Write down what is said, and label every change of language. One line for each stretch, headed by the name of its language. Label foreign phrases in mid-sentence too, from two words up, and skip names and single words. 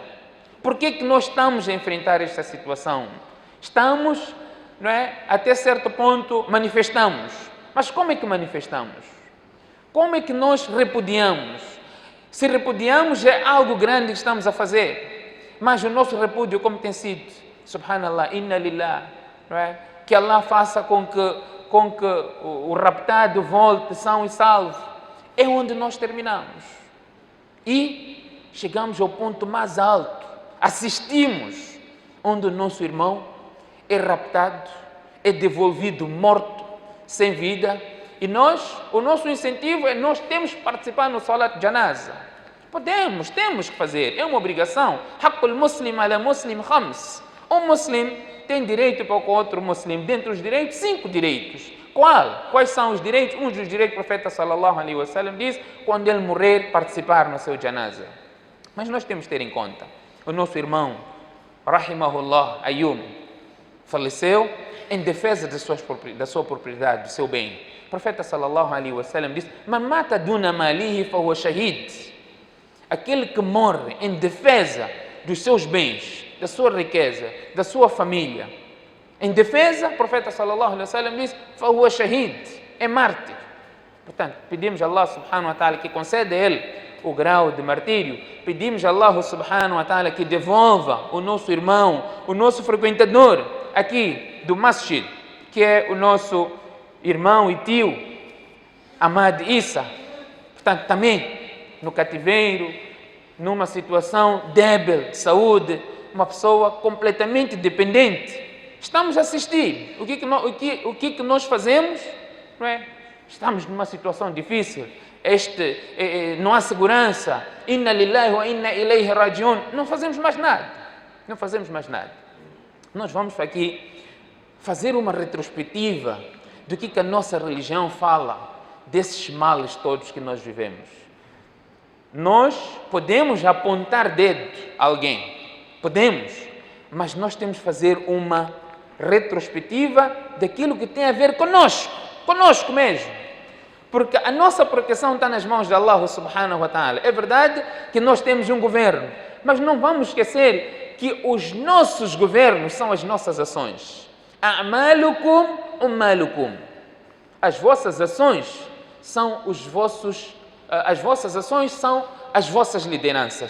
Portuguese: Por que nós estamos a enfrentar esta situação? Estamos, não é? Até certo ponto manifestamos. Mas como é que manifestamos? Como é que nós repudiamos? Se repudiamos, é algo grande que estamos a fazer. Mas o nosso repúdio, como tem sido?
Arabic: سبحان الله، إنا لله,
Portuguese: não é? Que Allah faça com que o raptado volte são e salvo. É onde nós terminamos. E chegamos ao ponto mais alto. Assistimos onde o nosso irmão é raptado, é devolvido morto, sem vida. E o nosso incentivo é nós temos que participar no
Arabic: صلاة الجنازة.
Portuguese: Temos que fazer, é uma obrigação.
Arabic: حق المسلم على المسلم خمس.
Portuguese: Um muslim tem direito para o outro muslim. Dentre os direitos, 5 direitos. Quais são os direitos? Um dos direitos que o profeta
Arabic: صلى الله عليه وسلم
Portuguese: diz, quando ele morrer, participar no seu janaza. Mas nós temos que ter em conta, o nosso irmão, rahimahullah, Ayyub, faleceu em defesa da sua propriedade, do seu bem. O profeta
Arabic: صلى الله عليه وسلم
Portuguese: diz,
Arabic: من مات دون ماله فهو شهيد.
Portuguese: Aquele que morre em defesa dos seus bens, da sua riqueza, da sua família, em defesa, o profeta
Arabic: صلى الله عليه وسلم
Portuguese: diz,
Arabic: فهو شهيد,
Portuguese: é mártir. Portanto, pedimos a Allah
Arabic: سبحانه وتعالى
Portuguese: que conceda a ele o grau de martírio. Pedimos a Allah
Arabic: سبحانه وتعالى
Portuguese: que devolva o nosso irmão, o nosso frequentador aqui do masjid, que é o nosso irmão e tio Ahmad Issa. Portanto, também no cativeiro, numa situação débil de saúde, uma pessoa completamente dependente. Estamos a assistir. O que nós fazemos? Não é? Estamos numa situação difícil. Não há segurança.
Arabic: إنا لله وإنا إليه راجعون.
Portuguese: Não fazemos mais nada. Nós vamos aqui fazer uma retrospectiva do que a nossa religião fala desses males todos que nós vivemos. Nós podemos apontar dedo a alguém. Podemos. Mas nós temos que fazer uma retrospectiva daquilo que tem a ver conosco mesmo. Porque a nossa proteção está nas mãos de Allah
Arabic: سبحانه وتعالى.
Portuguese: É verdade que nós temos um governo, mas não vamos esquecer que os nossos governos são as nossas ações.
Arabic: أعمالكم عمالكم.
Portuguese: As vossas ações são as vossas lideranças.